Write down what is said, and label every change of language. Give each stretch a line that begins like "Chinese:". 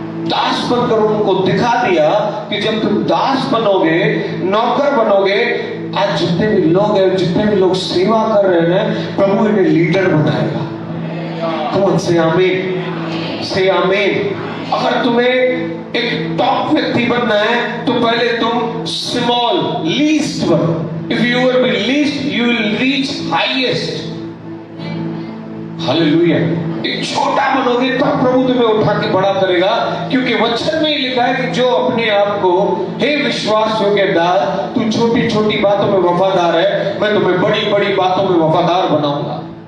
Hindi: दास बनकर उनको दिखा दिया कि जब तुम दास बनोगे, नौकर बनोगे, आज जितने भी लोग हैं, जितने भी लोग सेवा कर रहे हैं, प्रभु इन्हें लीडर बनाएगा। कौन से आमीन, से आमीन। अगर तुम्हें एक टॉप व्यक्ति बनना है तो पहले तुम स्मॉल, लीस्ट बनो।
English: If you will be least, you will reach highest.
Hindi: Hallelujah. एक छोटा बनोगे तब प्रभु तुम्हें उठा के बड़ा करेगा, क्योंकि वचन में ही लिखा है कि जो अपने आप को, हे विश्वास योग्य दास, तू छोटी छोटी बातों में वफादार है, मैं तुम्हें बड़ी बड़ी बातों में वफादार बनाऊंगा।